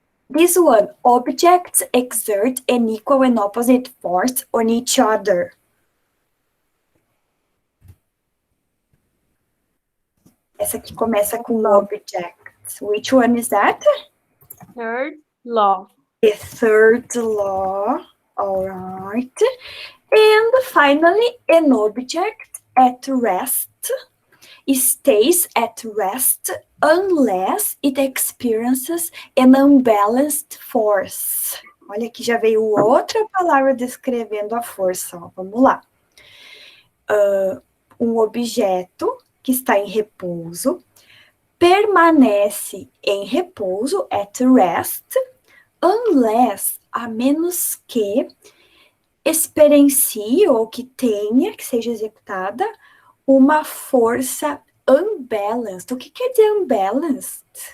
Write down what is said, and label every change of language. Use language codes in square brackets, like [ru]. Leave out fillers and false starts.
[en] This one, objects exert an equal and opposite force on each other. [pt] Essa aqui começa com objects. [en] Which one is that? Third law. The third law. All right. And finally, an object at rest stays at rest unless it experiences an unbalanced force. [pt] Olha, aqui já veio outra palavra descrevendo a força. Ó. Vamos lá. Um objeto que está em repouso permanece em repouso, [en] at rest, [pt] unless, a menos que experiencie ou que tenha, que seja executada, uma força unbalanced. O que quer dizer unbalanced?